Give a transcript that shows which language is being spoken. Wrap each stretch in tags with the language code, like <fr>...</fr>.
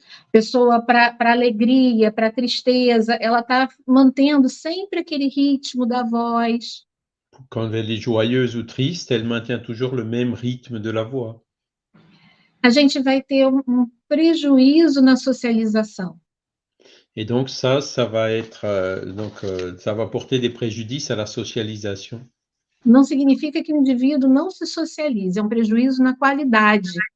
<pt>Pessoa para alegria, para tristeza, ela está mantendo sempre aquele ritmo da voz.</pt> <fr>Quand elle est joyeuse ou triste, elle maintient toujours le même rythme de la voix.</fr> <pt>A gente vai ter prejuízo na socialização.</pt> <fr>Et donc ça va être, ça va porter des préjudices à la socialisation.</fr> <pt>Não significa que o indivíduo não se socialize, é um prejuízo na qualidade.</pt>